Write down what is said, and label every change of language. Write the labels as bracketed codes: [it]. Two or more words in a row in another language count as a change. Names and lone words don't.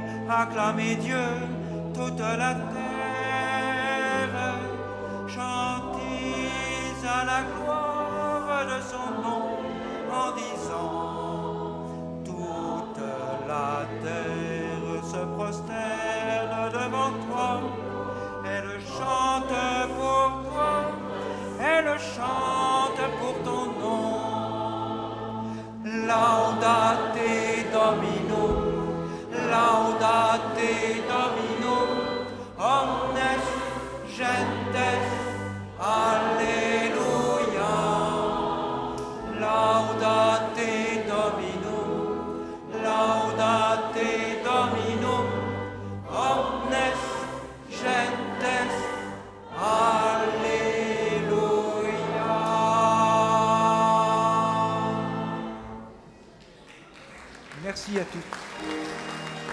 [fr] Acclamez Dieu, toute la terre, chantez à la gloire de son nom en disant, toute la terre se prosterne devant toi, elle chante pour toi, elle chante pour ton nom. [la] Laudate Domino, laudate Domino, omnes gentes, alleluia. Laudate Domino, laudate Domino, omnes gentes, alleluia. [fr] Merci à tous.